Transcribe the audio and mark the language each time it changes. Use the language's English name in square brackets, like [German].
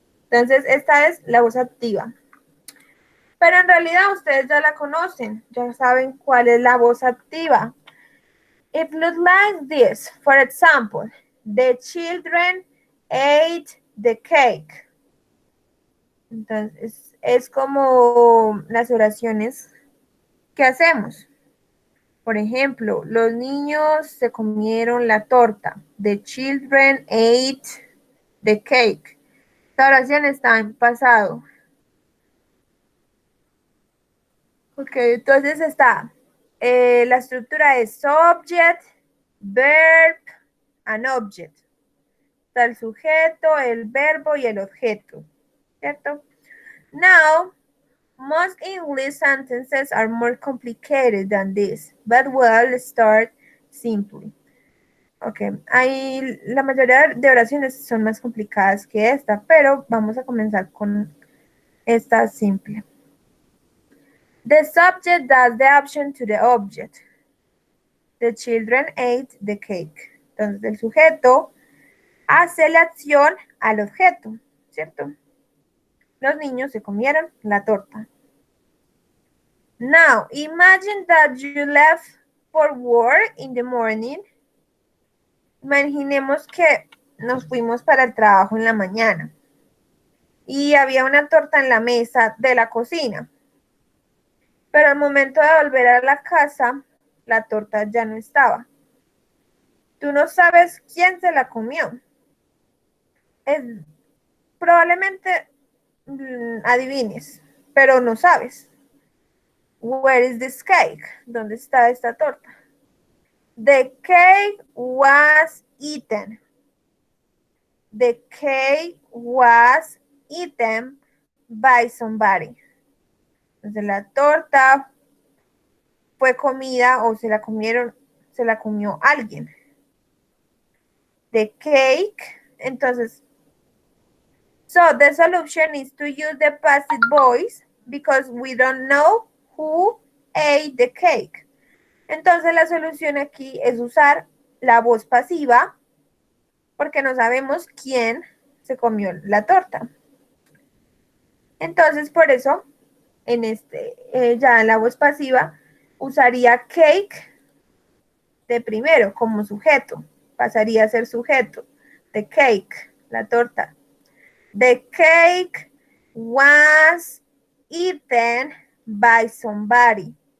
[Spanish] Entonces, esta es la voz activa. Pero en realidad ustedes ya la conocen, ya saben cuál es la voz activa. [English] It looks like this. For example, the children ate the cake. [Spanish] Entonces, es como las oraciones que hacemos. Por ejemplo, los niños se comieron la torta. [English] The children ate the cake. [Spanish] Esta oración está en pasado. Ok, entonces está, la estructura es [English] subject, verb, and object. [Spanish] Está el sujeto, el verbo y el objeto, ¿cierto? [English] Now, most English sentences are more complicated than this, but we'll start simply. [Spanish] Ok, la mayoría de oraciones son más complicadas que esta, pero vamos a comenzar con esta simple. [English] The subject does the action to the object. The children ate the cake. [Spanish] Entonces, el sujeto hace la acción al objeto, ¿cierto? Los niños se comieron la torta. [English] Now, imagine that you left for work in the morning. [Spanish] Imaginemos que nos fuimos para el trabajo en la mañana y había una torta en la mesa de la cocina. Pero al momento de volver a la casa, la torta ya no estaba. Tú no sabes quién se la comió. Probablemente adivines, pero no sabes. [English] Where is this cake? [Spanish] ¿Dónde está esta torta? [English] The cake was eaten. The cake was eaten by somebody. [Spanish] Entonces la torta fue comida o se la comió alguien. [English] The cake, entonces, so the solution is to use the passive voice because we don't know who ate the cake. [Spanish] Entonces la solución aquí es usar la voz pasiva porque no sabemos quién se comió la torta. Entonces por eso en ya en la voz pasiva usaría cake de primero como sujeto. Pasaría a ser sujeto. [English] The cake, [Spanish] la torta. [English] The cake was eaten by somebody.